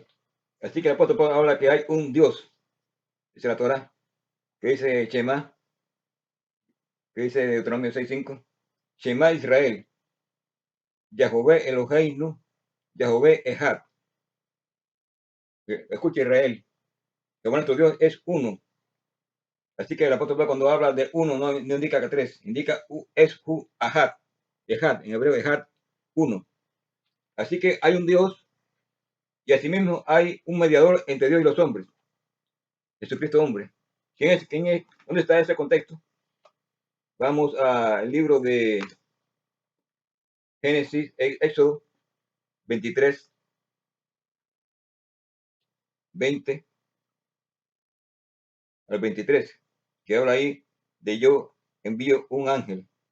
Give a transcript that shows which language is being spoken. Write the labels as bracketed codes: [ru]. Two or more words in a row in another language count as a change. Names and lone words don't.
[es] Así que el apóstol Pablo habla que hay un Dios, dice la Torah, que dice Shema, que dice Deuteronomio 6:5, [he] שמע ישראל, יהוה אלהינו, יהוה אחד. [es] Escucha Israel, que nuestro Dios es uno. Así que el apóstol Pablo cuando habla de uno no indica que tres, indica es [he] הוא אחד, אחד, [es] en hebreo Echad, uno. Así que hay un Dios y asimismo hay un mediador entre Dios y los hombres, Jesucristo hombre. ¿Quién es? ¿Quién es? ¿Dónde está ese contexto? Vamos al libro de Génesis, Éxodo 23, 20 al 23, que habla ahí de yo envío un ángel.